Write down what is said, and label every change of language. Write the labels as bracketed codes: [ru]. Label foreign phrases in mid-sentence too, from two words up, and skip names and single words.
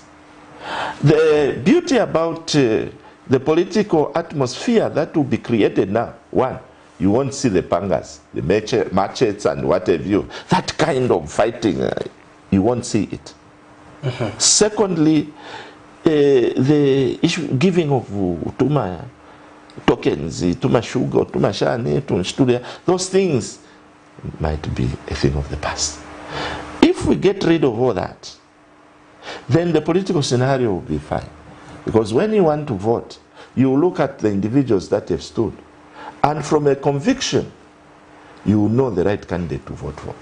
[en] The beauty about the political atmosphere that will be created now, one, you won't see the pangas, the machetes and what have you. That kind of fighting, you won't see it. Secondly, the issue giving of tuma tokens, tuma sugar, [bem] tuma shani, tuma studia, [en] those things might be a thing of the past. If we get rid of all that, then the political scenario will be fine. Because when you want to vote, you look at the individuals that have stood, and from a conviction, you will know the right candidate to vote for.